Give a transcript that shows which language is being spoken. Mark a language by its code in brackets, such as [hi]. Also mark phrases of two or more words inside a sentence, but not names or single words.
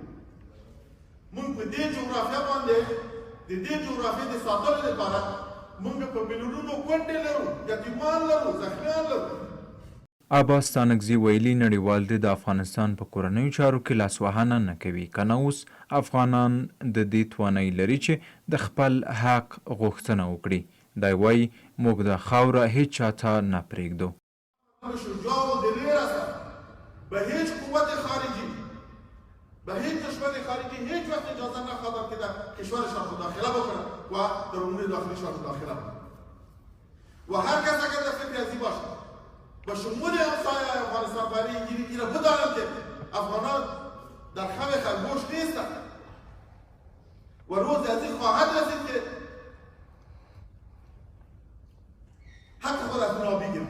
[ps] موږ په دې جغرافیه باندې د دې جغرافیې د ساتلو لپاره موږ په میلیونونو کونډې لرو، یتیمان لرو، زخمیان لرو. عباس تنگزی ویلي نړیوال د افغانستان په کورنیو چارو کې لاسوهنه نه کوي، که نه اوس افغانان د دې توانایي لري چې د خپل حق غوښتنه وکړي. دی وایي موږ دا خاوره هیڅ چا ته نه پرېږدو. [fa] به هیچ قوت خارجی، به هیچ دشمن خارجی هیچ وقت اجازه نخواهد که در کشورشان مداخله بکنند و در امور داخلیشان مداخله بکنند. و هر کس اگر در فکر ازی باشد به شمول همسایه افغانستان برای این را بدانند که افغانان در خم خرگوش نیستند و روز ازی خواهد رسید که حق خود از اونا بگیرند.